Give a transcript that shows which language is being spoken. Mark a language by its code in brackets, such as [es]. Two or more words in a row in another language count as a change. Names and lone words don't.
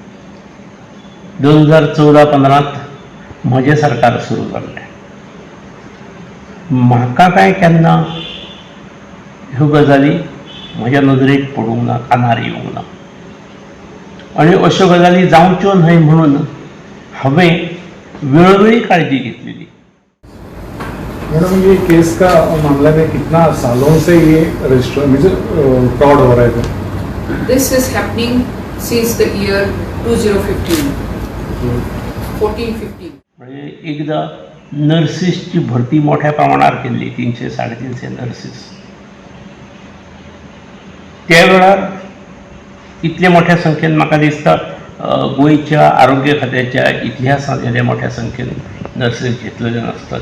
[kok] 2014-15 म्हजें सरकार सुरू जाल्लें. म्हाका काय केन्ना ह्यो गजाली म्हज्या नदरेक पडूंक ना, कानार येवंक ना आनी अश्यो गजाली जावच्यो न्हय म्हणून हमें वेळोवेळी काळजी घेतलेली. [hi] मैडम ये केस का मामला में कितना सालों से ये रजिस्टर मतलब फ्रॉड हो रहा है? [en] This is happening since the year 2015. 14-15. [mr] म्हणजे एकदा नर्सिसची भरती मोठ्या प्रमाणावर केली, 300-350 नर्सिस. [kok] त्या वेळार इतले मोठ्या संख्येन म्हाका दिसता गोंयच्या आरोग्य खात्याच्या इतिहासांत येदे मोठ्या संख्येन नर्सीस घेतलेले नासतले.